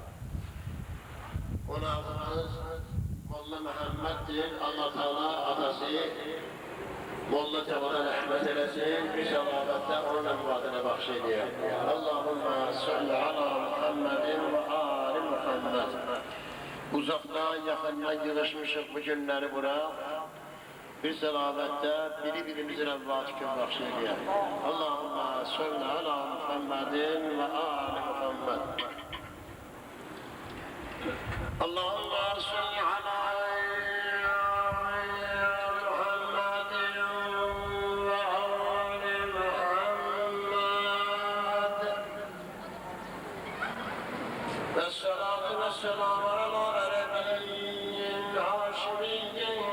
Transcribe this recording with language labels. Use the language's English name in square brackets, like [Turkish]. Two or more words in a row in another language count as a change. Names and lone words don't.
[Azerbaijani] Qonağımız Molla Məhəmməddir, Allah Teala atası Molla Cavana rəhmət eləsin, bir səlavətdə onun əmvadına bəxşedir. [Arabic] Allahümme salli ala Muhammedin ve ali Muhammed. [Azerbaijani] Uzaqdan, yaxından yığışmışıq bu günləri bura. Bir səlavətdə biri-birimizin əvvacı gün bəxşedir. [Arabic] Allahümme salli ala Muhammedin ve ali Muhammed. Allahümme salli ala والسلام على نبي هاشمي